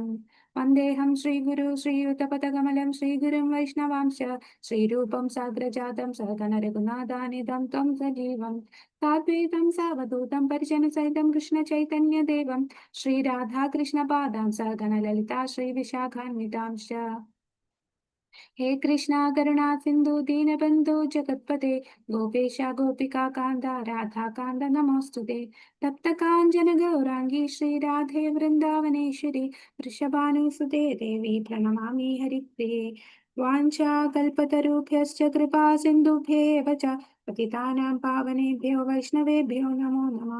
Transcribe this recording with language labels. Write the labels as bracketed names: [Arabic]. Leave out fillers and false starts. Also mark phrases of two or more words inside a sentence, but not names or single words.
[Sanskrit] വന്ദേഹം ശ്രീഗുരു ശ്രീയുതപദകമലം ശ്രീഗുരും വൈഷ്ണവാംശ ശ്രീരൂപം സാഗ്രജാതം സഹഗണ രഘുനാഥാനിധം ത്വം സജീവം സാദ്വൈതം സാവധൂതം പരിജനസഹിതം കൃഷ്ണ ചൈതന്യദേവം ശ്രീരാധാകൃഷ്ണപാദാം സഹഗണ ലളിതാ ശ്രീവിശാഖാന്വിതാംശ. हे कृष्णा करुणा सिंधु दीनबंधु जगत्पते गोपेश गोपिका कांदा राधा कांद नमोस्तुते. तप्त कांचन गौरांगी श्री राधे वृंदावनेश्वरी वृषभानुसुते देवी प्रणमामि हरिप्रिये. वाञ्छा कल्पतरुभ्यश्च कृपा सिन्धुभ्येव च पतितानां पावनेभ्यो वैष्णवेभ्यो नमो नमः.